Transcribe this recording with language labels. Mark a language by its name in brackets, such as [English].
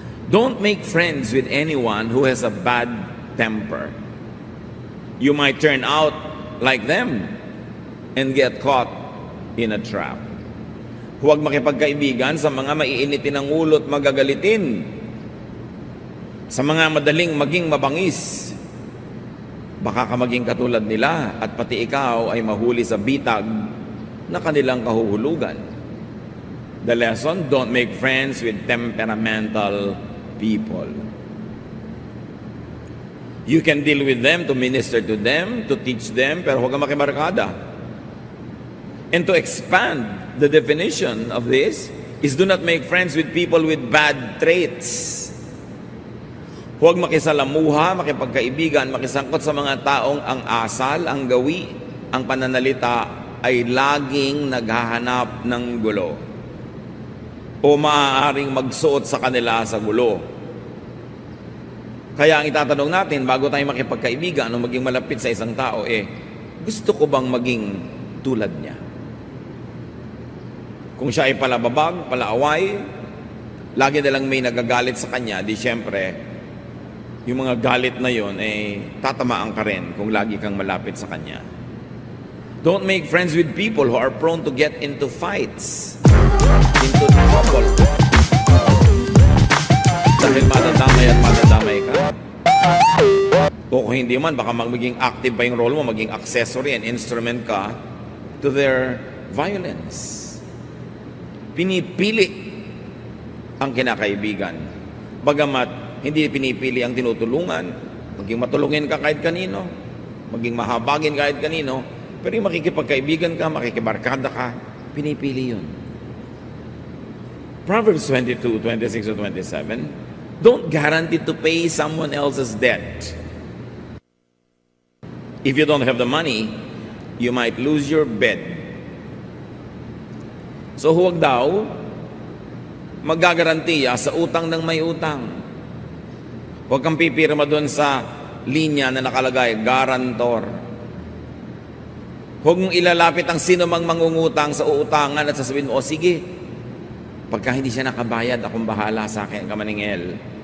[English] Don't make friends with anyone who has a bad temper. You might turn out like them and get caught in a trap. [Filipino] Huwag makipagkaibigan sa mga maiinitin ng ulo at magagalitin, sa mga madaling maging mabangis. Baka ka maging katulad nila at pati ikaw ay mahuli sa bitag na kanilang kahuhulugan. [English] The lesson, don't make friends with temperamental people. You can deal with them, to minister to them, to teach them, [Filipino] pero huwag kang makibarkada. [English] And to expand the definition of this is do not make friends with people with bad traits. [Filipino] Huwag makisalamuha, makipagkaibigan, makisangkot sa mga taong ang asal, ang gawi, ang pananalita ay laging naghahanap ng gulo o maaaring magsuot sa kanila sa gulo. Kaya ang itatanong natin bago tayo makipagkaibigan o maging malapit sa isang tao, gusto ko bang maging tulad niya? Kung siya ay palababag, palaaway, lagi na lang may nagagalit sa kanya, di syempre, yung mga galit na yon tatamaan ka rin kung lagi kang malapit sa kanya. [English] Don't make friends with people who are prone to get into fights, into trouble. [Filipino] Dahil madadamay at madadamay ka. O kung hindi man, baka magiging active pa yung role mo, maging [English] accessory and instrument [Filipino] ka [English] to their violence. [Filipino] Pinipili ang kinakaibigan. Bagamat hindi pinipili ang tinutulungan, maging matulungin ka kahit kanino, maging mahabagin kahit kanino, pero yung makikipagkaibigan ka, makikibarkada ka, pinipili yun. [English] Proverbs 22, 26 to 27, don't guarantee to pay someone else's debt. If you don't have the money, you might lose your bed. [Filipino] So huwag daw maggagarantiya sa utang ng may utang. Huwag kang pipirma doon sa linya na nakalagay, garantor. Huwag mong ilalapit ang sino mang mangungutang sa uutangan at sasabihin mo, sige, pagka hindi siya nakabayad, akong bahala sa akin, kamaningel.